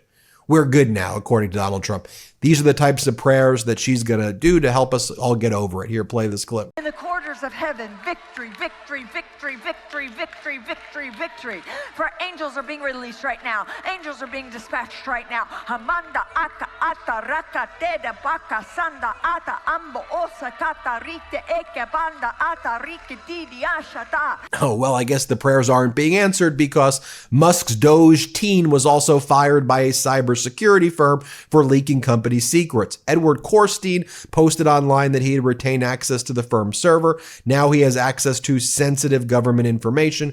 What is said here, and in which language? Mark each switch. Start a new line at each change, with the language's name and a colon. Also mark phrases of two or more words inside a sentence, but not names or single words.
English: We're good now, according to Donald Trump. These are the types of prayers that she's going to do to help us all get over it. Here, play this clip. In the quarters of heaven, victory, victory, victory, victory, victory, victory, victory. For angels are being released right now. Angels are being dispatched right now. Hamanda aka ata raka teda baka sanda ata ambo osa kata rite eke banda ata rike didi ashata. Oh, well, I guess the prayers aren't being answered because Musk's Doge teen was also fired by a cybersecurity firm for leaking company secrets. Edward Korstein posted online that he had retained access to the firm's server. Now he has access to sensitive government information.